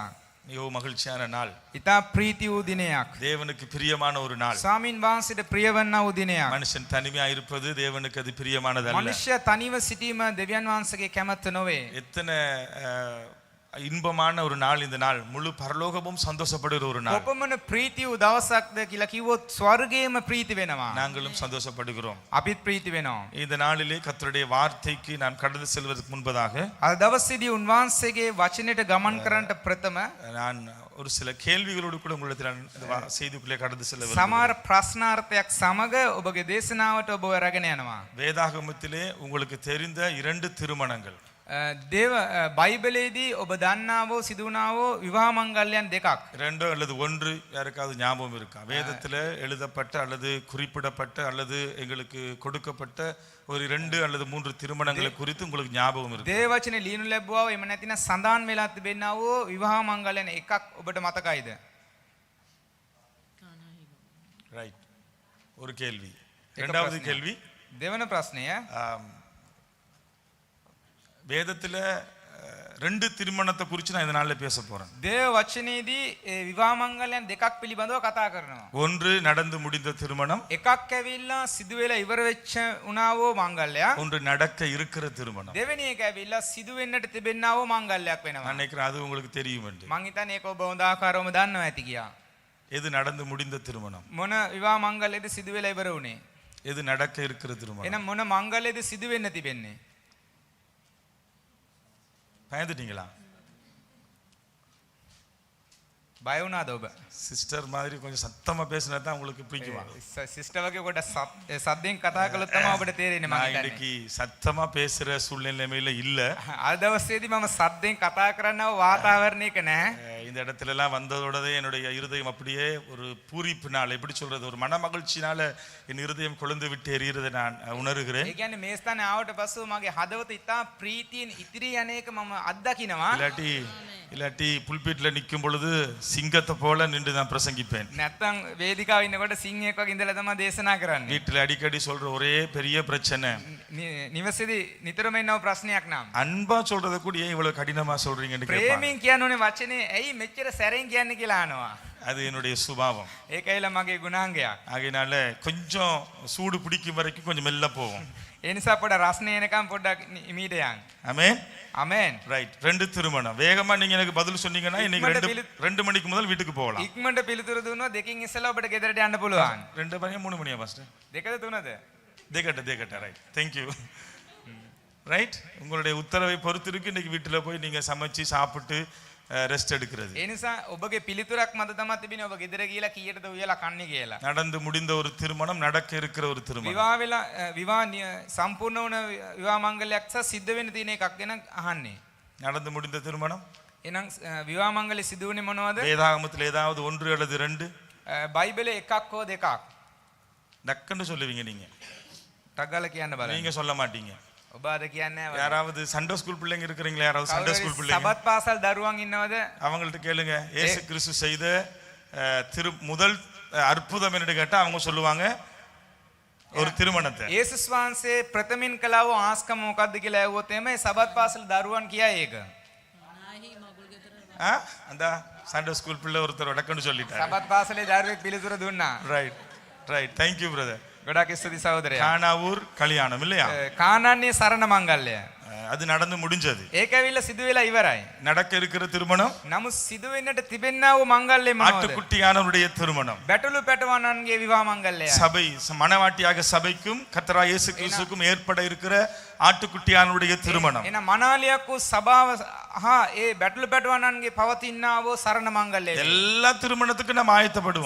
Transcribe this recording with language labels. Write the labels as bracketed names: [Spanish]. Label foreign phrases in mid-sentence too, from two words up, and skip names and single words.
[Tamil] மிகவும் மகிழ்ச்சியான நாள், [Sinhala] ඉතා ප්‍රීති වූ දිනයක්. [Tamil] தேவனுக்கு பிரியமான ஒரு நாள். [Sinhala] ස්වාමින් වහන්සේට ප්‍රිය වන්නා වූ දිනයක්. [Tamil] மனுஷன் தனிமையா இருப்பது தேவனுக்கு அது பிரியமானதல்ல. [Sinhala] මනුෂ්‍ය තනිව සිටීම දෙවියන් වහන්සේගේ කැමැත්ත නොවේ. [Tamil] எத்தனை இன்பமான ஒரு நாள் இந்த நாள். முழு பரலோகமும் சந்தோஷப்படுகிற ஒரு நாள். [Sinhala] කොපමණ ප්‍රීති වූ දවසක්ද කියලා කිව්වොත් ස්වර්ගයේම ප්‍රීති වෙනවා. [Tamil] நாங்களும் சந்தோஷப்படுகிறோம். [Sinhala] අපිත් ප්‍රීති වෙනවා. [Tamil] இந்த நாளிலே கர்த்தருடைய வார்த்தைக்கு நான் கடந்து செல்வதற்கு முன்பதாக [Sinhala] අද දවසේදී උන්වහන්සේගේ වචනයට ගමන් කරන්නට ප්‍රථම [Tamil] நான் ஒரு சில கேள்விகளோடு கூட உங்களிடத்தில் நான் இந்த செய்திக்குள்ளே கடந்து செல்ல விரும்புகிறேன். [Sinhala] සමහර ප්‍රශ්නාර්ථයක් සමග ඔබගේ දේශනාවට ඔබ රැගෙන යනවා. [Tamil] வேதாகமத்திலே உங்களுக்கு தெரிந்த 2 திருமணங்கள், [Sinhala] දේව බයිබලයේදී ඔබ දන්නාවෝ සිදුවනාවෝ විවාහ මංගල්‍යයන් දෙකක්. [Tamil] 2 அல்லது 1 யாருக்காவது ஞாபகம் இருக்கா? வேதத்தில் எழுதப்பட்ட அல்லது குறிப்பிடப்பட்ட அல்லது எங்களுக்கு கொடுக்கப்பட்ட ஒரு 2 அல்லது 3 திருமணங்களை குறித்து உங்களுக்கு ஞாபகம் இருக்கு? [Sinhala] දේව වචනේ ලියනු ලැබුවා එහෙම නැතිනම් සඳහන් වෙලා තිබෙනා වූ විවාහ මංගල්‍යයන් එකක් ඔබට මතකයිද? [Tamil] ரைட். ஒரு கேள்வி. இரண்டாவது கேள்வி, [Sinhala] දෙවන ප්‍රශ්නය [Tamil] வேதத்தில் 2 திருமணத்தை குறித்து நான் இந்த நாளில் பேச போறேன். [Sinhala] දේව වචනේදී විවාහ මංගල්‍යයන් දෙකක් පිළිබඳව කතා කරනවා. [Tamil] ஒன்று நடந்து முடிந்த திருமணம், [Sinhala] එකක් ඇවිල්ලා සිදු වෙලා ඉවර වෙච්ච උනාවෝ මංගල්‍යයක්. [Tamil] ஒன்று நடக்க இருக்கிற திருமணம். [Sinhala] දෙවෙනි එක ඇවිල්ලා සිදු වෙන්නට තිබෙනා වූ මංගල්‍යයක් වෙනවා. [Tamil] நான் நினைக்கிறேன் அது உங்களுக்கு தெரியும் என்று. [Sinhala] මං හිතන්නේ ඒක ඔබ හොඳ ආකාරවම දන්නවා ඇති කියා. [Tamil] எது நடந்து முடிந்த திருமணம்? [Sinhala] මොන විවාහ මංගල්‍යයේද සිදු වෙලා ඉවර වුනේ? [Tamil] எது நடக்க இருக்கிற திருமணம்? [Sinhala] එහෙනම් මොන මංගල්‍යයේද සිදු වෙන්න තිබෙන්නේ? [Tamil] பயந்துட்டீங்களா? [Sinhala] බය වුණාද ඔබ? [Tamil] சிஸ்டர் மாதிரி கொஞ்சம் சத்தமா பேசினா தான் உங்களுக்கு பிடிக்குமா? [Sinhala] සිස්ටර් වගේ කොට සද්දෙන් කතා කළොත් තමයි ඔබට තේරෙන්නේ. මම [Tamil] நான் [Sinhala] හිතන්නේ [Tamil] இன்னைக்கு சத்தமா பேசுற சூழ்நிலைமையில இல்ல. [Sinhala] අද දවසේදී මම සද්දෙන් කතා කරන්නව වාතාවරණයක නැහැ. [Tamil] இந்த இடத்துல எல்லாம் வந்ததோடவே என்னுடைய இருதயம் அப்படியே ஒரு பூரிப்பினால் எப்படி சொல்றது ஒரு மன மகிழ்ச்சினால என் இருதயம் கொழுந்து விட்டு எரிகிறதை நான் உணர்கிறேன். [Sinhala] ඒ කියන්නේ මේ ස්ථානේ ආවට පස්සෙ මගේ හදවත ඉතා ප්‍රීතියෙන් ඉතිරි යන එක මම අත්දකිනවා. [Tamil] இல்லாட்டி புல்பீட்ல நிக்கும் பொழுது சிங்கத்தை போல நின்று நான் பிரசங்கிப்பேன். [Sinhala] නැත්තම් වේදිකාවේ ඉන්නකොට සිංහෙක් වගේ ඉඳලා තමයි දේශනා කරන්නේ. [Tamil] வீட்டுல அடிக்கடி சொல்ற ஒரே பெரிய பிரச்சனை [Sinhala] නිවසේදී නිතරම එනව ප්‍රශ්නයක් නම් [Tamil] அன்பா சொல்றத கூட ஏன் இவ்வளவு கடினமா சொல்றீங்கன்னு கேட்பாங்க. [Sinhala] ප්‍රේමයෙන් කියනෝනේ වචනේ ඇයි මෙච්චර සැරෙන් කියන්නේ කියලා අහනවා. [Tamil] அது என்னுடைய சுபாவம். [Sinhala] ඒකයිලා මගේ ගුණාංගයක්. [Tamil] ஆகையினால கொஞ்சம் சூடு பிடிக்கும் வரைக்கும் கொஞ்சம் மெல்ல போவோம். [Sinhala] ඒ නිසා පොඩ රස්නේ එනකම් පොඩ්ඩක් ඉමීට යන්න. [Tamil] ஆமென். ஆமென். ரைட். 2 திருமணம். வேகமா நீங்க எனக்கு பதில் சொன்னீங்கன்னா இன்னைக்கு 2 மணிக்கு முதல் வீட்டுக்கு போகலாம். [Sinhala] ඉක්මනට පිළිතුරු දුන්නා දෙකින් ඉස්සෙල්ලා ඔබට ගෙදරට යන්න පුළුවන්. [Tamil] 2 மணியா 3 மணியா பாஸ்டர்? [Sinhala] දෙකද තුනද? [English] දෙකට ரைட். Thank you. ரைட். [Tamil] உங்களுடைய உத்தரவை பொறுத்து இருக்கு இன்னைக்கு வீட்டுல போய் நீங்க சமைச்சு சாப்பிட்டு ரெஸ்ட் எடுக்கிறது. [Sinhala] ඒ නිසා ඔබගේ පිළිතුරක් මත තමයි තිබෙන්නේ ඔබ ගෙදර ගිහලා කීයටද උයලා කන්නේ කියලා. [Tamil] நடந்து முடிந்த ஒரு திருமணம் நடக்க இருக்கிற ஒரு திருமணம். [Sinhala] විවාහ වෙලා විවාහ සම්පූර්ණ වුණ විවාහ මංගලයක් සහ සිද්ධ වෙන්න තියෙන එකක් ගැන අහන්නේ. [Tamil] நடந்து முடிந்த திருமணம் [Sinhala] එහෙනම් විවාහ මංගලෙ සිදු වුණේ මොනවද? [Tamil] வேதாகமத்தில் ஏதாவது 1 அல்லது 2 [Sinhala] බයිබලේ එකක් හෝ දෙකක් [Tamil] டக்குன்னு சொல்லுவீங்க நீங்க. [Sinhala] ටග්ගල කියන්න බලන්න. [Tamil] நீங்க சொல்ல மாட்டீங்க. [Sinhala] ඔබ අද කියන්නේ [Tamil] யாராவது [English] Sunday school [Tamil] பிள்ளைங்க இருக்கிறீங்களா? யாராவது [English] Sunday school [Tamil] பிள்ளைங்க? [Sinhala] සබත් පාසල් දරුවන් ඉන්නවද? [Tamil] அவங்கள்ட்ட கேளுங்க இயேசு கிறிஸ்து செய்த முதல் அற்புதம் என்னன்னு கேட்டா அவங்க சொல்லுவாங்க ஒரு திருமணத்தை. [Sinhala] යේසුස් වහන්සේ ප්‍රථමින් කළා වූ ආස්කම මොකක්ද කියලා ඇහුවොත් එමේ සබත් පාසල් දරුවන් කියයි ඒක. [Tamil] அந்த [English] Sunday school [Tamil] பிள்ளை ஒருத்தர் வடக்குன்னு சொல்லிட்டாரு. [Sinhala] සබත් පාසලේ දරුවෙක් පිළිතුර දුන්නා. [English] ரைட். Thank you brother. [Sinhala] ගොඩාක් ස්තුතියි සහෝදරයා. [Tamil] கானாவூர் கல்யாணம் இல்லையா? [Sinhala] කානන්නේ සරණ මංගල්‍යය. [Tamil] அது நடந்து முடிஞ்சது. [Sinhala] ඒක ඇවිල්ලා සිදු වෙලා ඉවරයි. [Tamil] நடக்க இருக்கிற திருமணம் [Sinhala] නමුත් සිදු වෙන්නට තිබෙනා වූ මංගල්‍යය මොනවද? [Tamil] ஆட்டுக்குட்டியானவருடைய திருமணம். [Sinhala] බැටළු පැටවන්නන්ගේ විවාහ මංගල්‍යය. [Tamil] சபை மணவாட்டியாக சபைக்கும் கர்த்தராகிய இயேசு கிறிஸ்துவுக்கும் ஏற்பட இருக்கிற ஆட்டுக்குட்டியானவருடைய திருமணம். [Sinhala] එන මනාලියක් වූ සභාව හා ඒ බැටළු පැටවන්නන්ගේ පවතිනා වූ සරණ මංගල්‍යය. [Tamil] எல்லா திருமணத்துக்கும் நம்ம ஆயத்தப்படுவோம்.